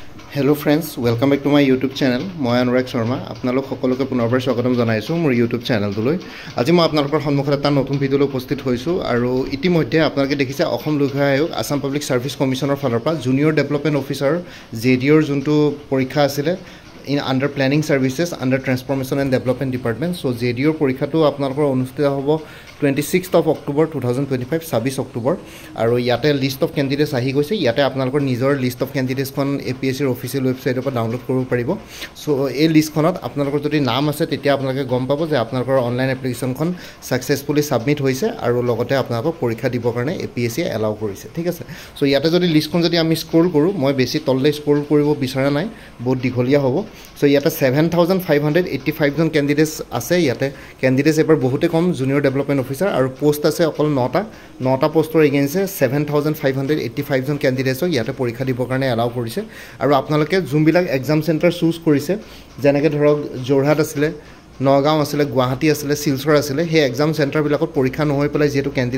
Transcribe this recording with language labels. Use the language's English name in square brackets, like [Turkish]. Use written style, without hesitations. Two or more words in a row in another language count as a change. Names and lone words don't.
[English] Hello friends, welcome back to my YouTube channel. [Assamese] মই অনুৰাগ শৰ্মা আপোনালোক সকলোকে পুনৰবাৰ স্বাগতম জনাইছো মোৰ YouTube চেনেলটোলৈ। আজি মই আপোনালোকৰ সন্মুখত এটা নতুন ভিডিঅ'লৈ উপস্থিত হৈছো আৰু ইতিমধ্যে আপোনালোকে দেখিছে অসম লোকসেৱা আয়োগ আসাম পাব্লিক সাৰ্ভিস কমিশনৰ ফালৰ পৰা জুনিয়ৰ ডেভেলপমেন্ট অফিচাৰ জেডিঅৰ যোনটো পৰীক্ষা আছিল [English] in under planning services under transformation and development department so JDO [Assamese] পৰীক্ষাটো আপোনালোকৰ অনুষ্ঠিত হ'ব [English] 26th of October 2025 [Assamese] 26 October আৰু ইয়াতে [English] list of candidates [Assamese] আহি গৈছে ইয়াতে আপোনালোকৰ নিজৰ [English] list of candidates [Assamese] খন APSC ৰ অফিচিয়েল ওয়েবসাইটৰ পৰা ডাউনলোড কৰিব পাৰিব সো এই লিষ্টখনত আপোনালোকৰ যদি নাম আছে তেতিয়া আপোনালোকে গম পাব যে আপোনালোকৰ অনলাইন এপ্লিকেশনখন [English] successfully submit [Assamese] হৈছে আৰু লগতে আপোনালোকক পৰীক্ষা দিবৰ কাৰণে APSC এলাউ কৰিছে ঠিক আছে সো ইয়াতে যদি লিষ্টখন যদি আমি স্ক্ৰল কৰো মই বেছি তললে স্ক্ৰল কৰিব বিচৰা নাই বহুত দীঘলীয়া হ'ব So yata 7585 জন candidates আছে ইয়াতে candidates এবাৰ বহুতে কম [English] junior development officer [Assamese] আৰু পোষ্ট আছে অকল 9টা পোষ্টৰ এগেইনছে 7585 জন candidates ইয়াতে পৰীক্ষা দিবৰ কাৰণে এলাউ কৰিছে আৰু আপোনালোকে জুমবিলাক [English] exam center [Assamese] চুজ কৰিছে যেনেকৈ ধৰক জোৰহাট আছিল নগাঁও আছিল গুৱাহাটী আছিল সিলচৰ আছিল সেই [English] exam center [Assamese] বিলাকত পৰীক্ষা নহৈ পেলাই যেটো ক্যান্ডিডেট